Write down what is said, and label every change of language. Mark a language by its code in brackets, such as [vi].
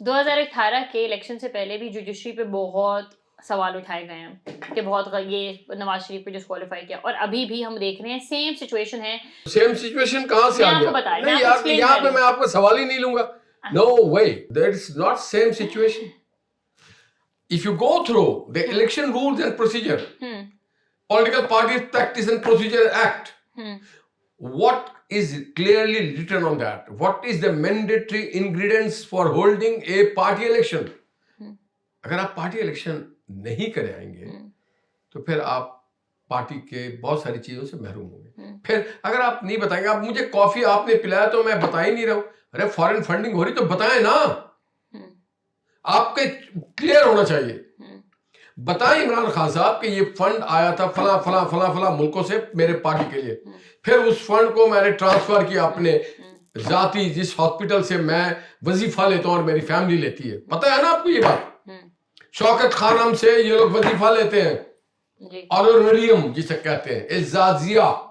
[ur] 2018 کے الیکشن سے پہلے بھی جوڈیشری پہ بہت سوال اٹھائے گئے ہیں کہ بہت یہ نواز شریف پہ ڈسکوالیفائی کیا، اور ابھی بھی ہم دیکھ رہے ہیں سیم سچویشن ہے۔ سیم سچویشن کہاں سے آ گیا؟ نہیں یار، یہاں پہ میں آپ کو سوال ہی نہیں لوں گا، [en] no way, there is not same situation. If you go through the election rules and procedure, Political Parties Practice and Procedure Act, what is clearly written on that? What is the mandatory ingredients for holding a party election? [ur] اگر آپ party election نہیں کرے آئیں گے تو پھر آپ party کے بہت ساری چیزوں سے محروم ہوں گے۔ پھر اگر آپ نہیں بتائیں گے، آپ مجھے کافی آپ نے پلایا تو میں بتا ہی نہیں رہا ہوں، ارے فارن فنڈنگ ہو رہی تو بتائیں نا، آپ کے کلیئر ہونا چاہیے، بتائیں عمران خان صاحب کہ یہ فنڈ آیا تھا فلاں فلاں فلاں فلاں ملکوں سے میرے پارٹی کے لیے، پھر اس فنڈ کو میں نے ٹرانسفر کیا اپنے ذاتی جس ہاسپٹل سے میں وظیفہ لیتا ہوں اور میری فیملی لیتی ہے، پتہ ہے نا آپ کو یہ بات؟ شوکت خانم سے یہ لوگ وظیفہ لیتے ہیں، آنروریم جسے کہتے ہیں، اعزازیہ